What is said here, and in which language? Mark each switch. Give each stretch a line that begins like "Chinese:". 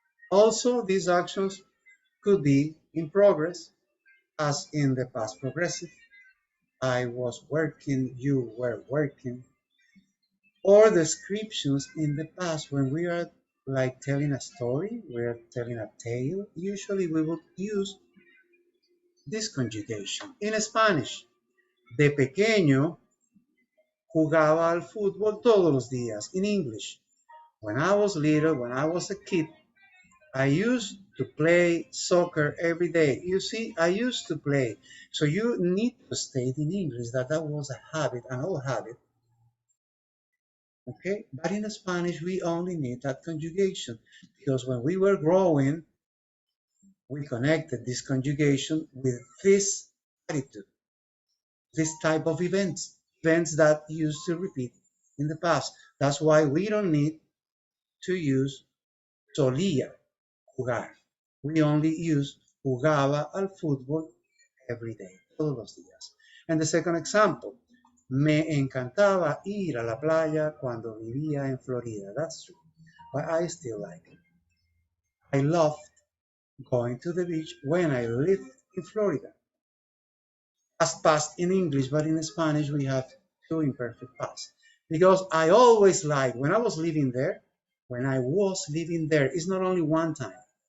English: Also, these actions could be in progress, as in the past progressive. I was working, you were working. Or descriptions in the past when we are like telling a story, we're telling a tale. Usually we would use this conjugation. In Spanish,
Spanish: de pequeño jugaba al fútbol todos los días.
English: In English, when I was little, when I was a kid, I used to play soccer every day. You see, I used to play. So you need to state in English that that was a habit, an old habit. Okay, but in Spanish, we only need that conjugation because when we were growing, we connected this conjugation with this attitude, this type of events that used to repeat in the past. That's why we don't need to use
Spanish: solía jugar.
English: We only use
Spanish: jugaba al fútbol
English: every day,
Spanish: todos los días.
English: And the second example,
Spanish: me encantaba ir a la playa cuando vivía en Florida.
English: That's true, but I still like it. I loved going to the beach when I lived in Florida. Past past in English, but in Spanish we have two imperfect past. Because I always like, when I was living there, it's not only one time.